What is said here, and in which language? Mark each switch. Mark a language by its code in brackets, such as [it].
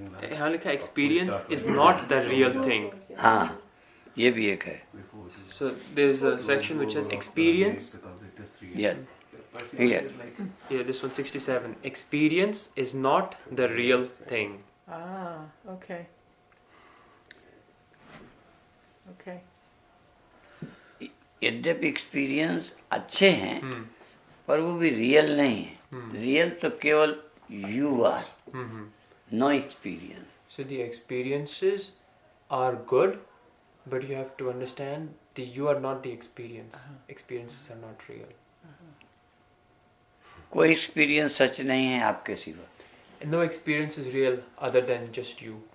[hi] यहाँ लिखा [en] Experience is not the real thing. [hi] हाँ ये भी एक है। [en] So there is a section which says experience. Yes here Yeah, this one 67. Experience is not the real thing. okay. Okay. [hi] यद्यपि experience अच्छे हैं पर वो भी रियल नहीं है। [en] real [hi] तो केवल [en] You are, no experience. So the experiences are good, but you have to understand that you are not the experience. Experiences are not real. [hi] कोई एक्सपीरियंस सच नहीं है आपके सिवा। [en] And no experience is real other than just you.